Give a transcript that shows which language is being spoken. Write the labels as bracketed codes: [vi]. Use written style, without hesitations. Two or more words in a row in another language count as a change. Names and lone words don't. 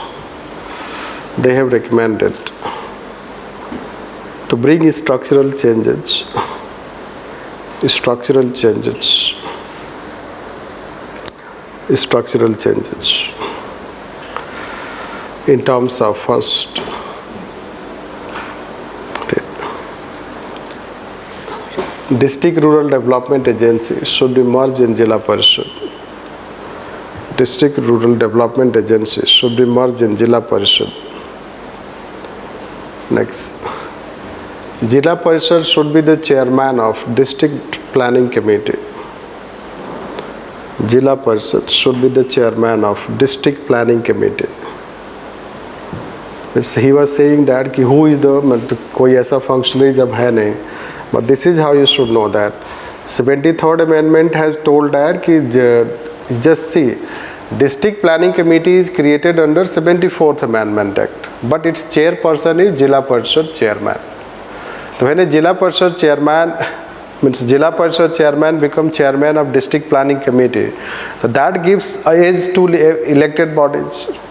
[en] to bring structural changes in terms of first district rural development agency should be merged in Jilla Parishad. District rural development agency should be merged in Jilla Parishad. Next, Jilla Parishad should be the chairman of district planning committee. Jilla Parishad should be the chairman of district planning committee. He was saying that कि who is the, [hi] कोई ऐसा functionary जब है नहीं, [en] but this is how you should know that 73rd amendment has told that कि just see, district planning committee is created under 74th amendment act, but its chairperson is Jilla Parishad chairman. So when a Jilla Parishad chairman means Jilla Parishad chairman become chairman of district planning committee, so that gives age to elected bodies.